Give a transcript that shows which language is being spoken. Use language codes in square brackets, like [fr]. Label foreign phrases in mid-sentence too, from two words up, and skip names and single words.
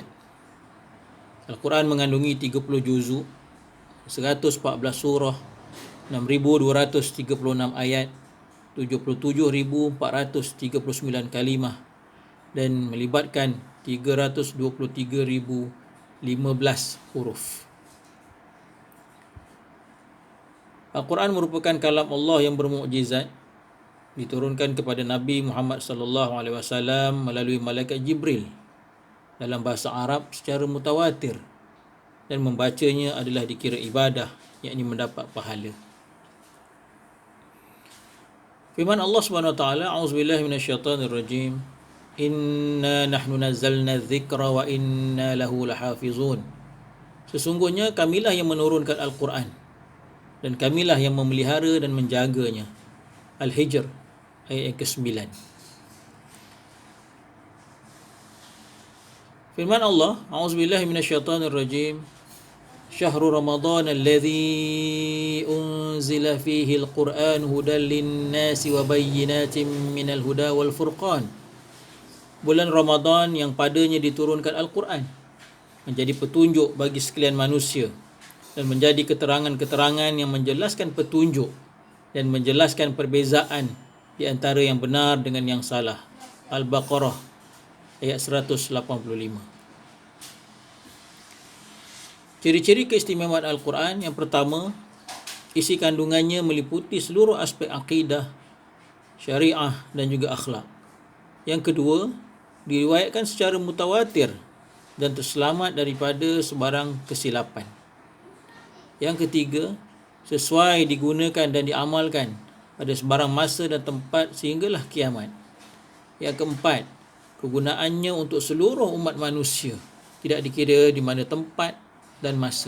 [ms] Al-Quran mengandungi 30 juzuk, 114 surah, 6,236 ayat, 77,439 kalimah dan melibatkan 323,015 huruf. Al-Quran merupakan kalam Allah yang bermukjizat, diturunkan kepada Nabi Muhammad [ar] صلى الله عليه وسلم [ms] melalui malaikat Jibril dalam bahasa Arab secara mutawatir, dan membacanya adalah dikira ibadah, yakni mendapat pahala. Firman Allah [ar] سبحانه وتعالى أعوذ بالله من الشيطان الرجيم إنا نحن نزلنا الذكر وإنا له لحافظون. [ms] Sesungguhnya kamilah yang menurunkan Al-Quran dan kamilah yang memelihara dan menjaganya. Al-Hijr ayat yang ke-9. Firman Allah, [ar] أعوذ بالله من الشيطان الرجيم شهر رمضان الذي أنزل فيه القرآن هدى للناس وبينات من الهدى والفرقان. [ms] Bulan Ramadan yang padanya diturunkan Al-Quran menjadi petunjuk bagi sekalian manusia dan menjadi keterangan-keterangan yang menjelaskan petunjuk dan menjelaskan perbezaan di antara yang benar dengan yang salah. Al-Baqarah ayat 185. Ciri-ciri keistimewaan Al-Quran, yang pertama, isi kandungannya meliputi seluruh aspek akidah, syariah dan juga akhlak. Yang kedua, diriwayatkan secara mutawatir dan terselamat daripada sebarang kesilapan. Yang ketiga, sesuai digunakan dan diamalkan pada sebarang masa dan tempat sehinggalah kiamat. Yang keempat, kegunaannya untuk seluruh umat manusia, tidak dikira di mana tempat dan masa.